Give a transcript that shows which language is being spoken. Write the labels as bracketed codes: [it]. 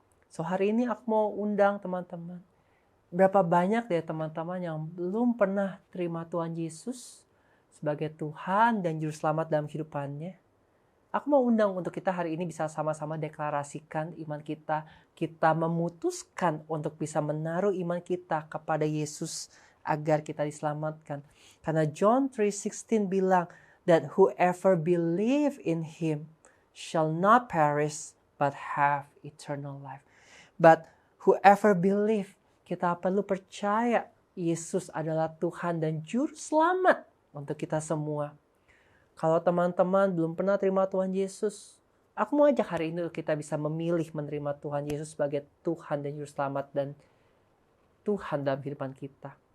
[id] So, hari ini aku mau undang teman-teman. Berapa banyak dari teman-teman yang belum pernah terima Tuhan Yesus sebagai Tuhan dan Juru Selamat dalam kehidupannya? Aku mau undang untuk kita hari ini bisa sama-sama deklarasikan iman kita. Kita memutuskan untuk bisa menaruh iman kita kepada Yesus agar kita diselamatkan. Karena John 3:16 bilang [en] that whoever believe in him shall not perish but have eternal life. But whoever believe, [id] kita perlu percaya Yesus adalah Tuhan dan Juru Selamat untuk kita semua. Kalau teman-teman belum pernah terima Tuhan Yesus, aku mau ajak hari ini kita bisa memilih menerima Tuhan Yesus sebagai Tuhan dan Juru Selamat dan Tuhan dalam kehidupan kita.